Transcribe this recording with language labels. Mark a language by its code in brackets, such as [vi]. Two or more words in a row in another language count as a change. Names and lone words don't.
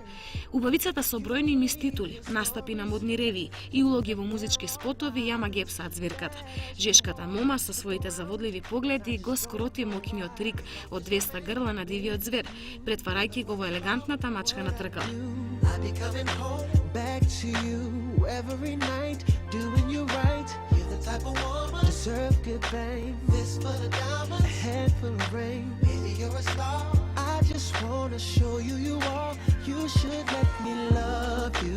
[mk] Убавицата со бројни низ титули, настапи на модни ревии и улоги во музички спотови ја магепсаат зверката. Жешката мома со своите заводливи погледи го скроти мокиниот трик од 200 грла на дивиот звер, претварајќи го во елегантната мачка на тркала. [en] Back to you every night, doing you right. You're the type of woman deserve good fame. This for the diamonds, a handful of rain. Baby, you're a star. I just wanna show you you are. You should let me love you.